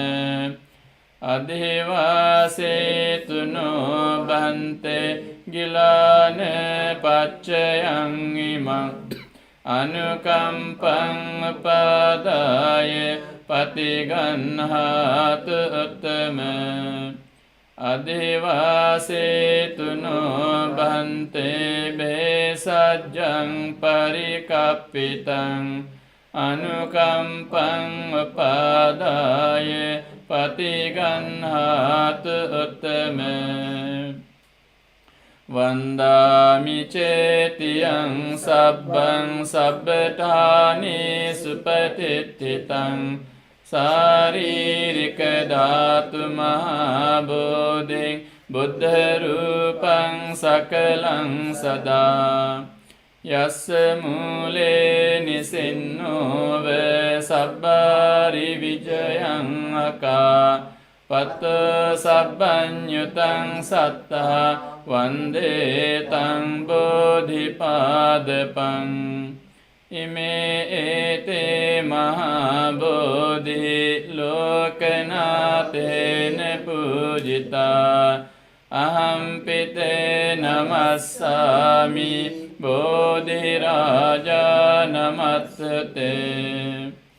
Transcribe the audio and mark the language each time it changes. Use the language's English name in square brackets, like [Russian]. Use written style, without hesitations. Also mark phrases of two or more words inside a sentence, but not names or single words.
[Pali] අධිවාසේතුනෝ භන්තේ ගිලාන පච්චයං ඉමං අනුකම්පං උපාදාය පටිගන්හාතු උත්තම අධිවාසේතුනෝ භන්තේ බේසජ්ජං පරිකප්පිතං අනුකම්පං උපාදාය පටිගන්හාතු උත්තම වන්දාමි චේතියං සබ්බං සබ්බඨානි සුපතිට්ඨිතං සාරීරික ධාතු මහා බෝධිං බුද්ධ රූපං සකලං සදා යස්ස මූලේ නිසින්නෝව සබ්බාරි විජයං අකා පත්ත සබ්බඤ්ඤුතං සත්තා වන්දේ තං බෝධිපාදපං ඉමේ ඒතේ මහා බෝධි ලෝකනාතේන පූජිතා අහම්පිතේ නමස්සාමි බෝධි රාජා නමස්සතේ